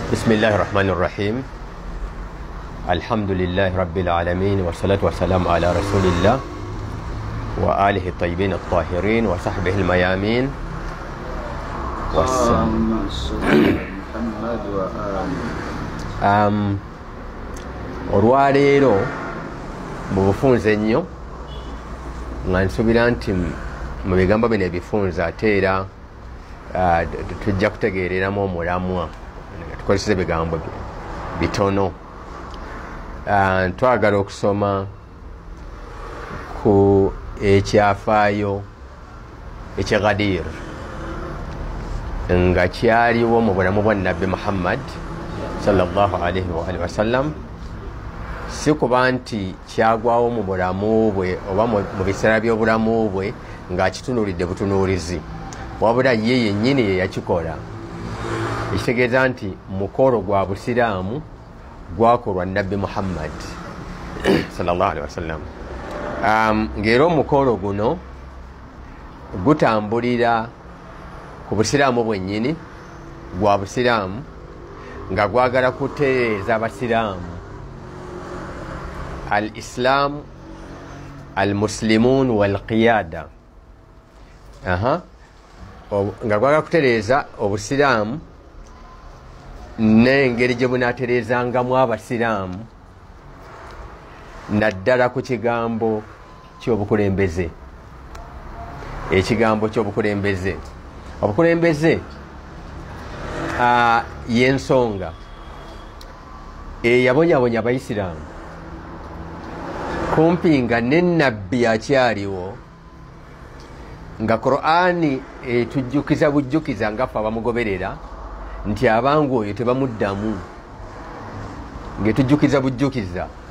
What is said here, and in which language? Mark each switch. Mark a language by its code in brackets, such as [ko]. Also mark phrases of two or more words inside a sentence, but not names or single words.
[ar] بسم الله الرحمن الرحيم. الحمد لله رب العالمين. والصلاة والسلام على رسول الله وآله الطيبين الطاهرين وصحبه الميامين. [lg] Olwaleero mu bufunze nnyo nga nsuubira nti mu bigambo bino ebifunze ate era tujja kutegeereramu omulamwa tukozesa ebigambo bitono. Twagala okusoma ku ekyafaayo ekye Ghadir nga kyaliwo mu bulamu bwa Nabbi Muhammad [ar] صلى الله عليه وآله وسلم, [lg] si kuba nti kyagwawo mu bulamu bwe oba mu biseera by'obulamu bwe ng'akitunuulidde butunuulizi, wabula ye yennyini ye yakikola. Ekitegeeza nti mukolo gwa busiraamu gwakolwa Nabbi Muhammad [ar] صلى الله عليه وسلم. [lg] Ng'era omukolo guno gutambulira ku busiraamu bwennyini, gwa busiraamu nga gwagala kutereeza abasiraamu [ar] الإسلام المسلمون والقيادة, [lg] nga gwagala kutereeza obusiraamu n'engeri gye bunaatereezangamu abasiraamu naddala ku kigambo ky'obukulembeze. Ekigambo ky'obukulembeze, obukulembeze y'ensonga eyabonyabonya abaisiraamu kumpi nga n'ennabbi akyaliwo, nga Qur'ani etujjukiza bujjukiza nga ffe abamugoberera nti abangu oyo tebamuddamu, ng'etujjukiza bujjukiza